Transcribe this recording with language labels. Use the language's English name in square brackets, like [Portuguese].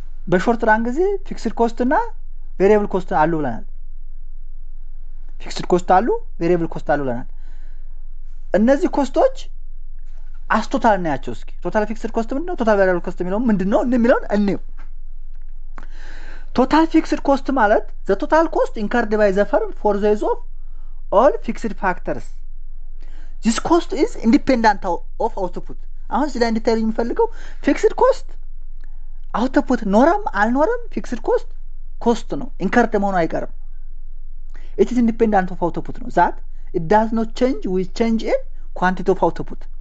[Amharic] በሾርት ራን ጊዜ ፊክስድ ኮስት እና ቬሪየብል ኮስት አሉ ብለናል። ፊክስድ ኮስት አሉ፣ ቬሪየብል ኮስት አሉ ብለናል። እነዚህ ኮስቶች አስቶታል ናቸው። እስኪ ቶታል ፊክስድ ኮስት ምንድነው? ቶታል ቬሪየብል ኮስት ምንድነው የሚለውን እንየው። ቶታል ፊክስድ ኮስት ማለት [English] the total cost incurred by the firm for the use of all fixed factors. This cost is independent of output. [Amharic] አሁን እዚህ ላይ እንድታዩ የሚፈልገው ፊክስድ ኮስት አውትፑት ኖረም አልኖረም ፊክስድ ኮስት ነው። ኢንከርድ መሆኑ አይቀርም። [English] it is independent of output [Amharic] ነው። [English] that it does not change with change in quantity of output.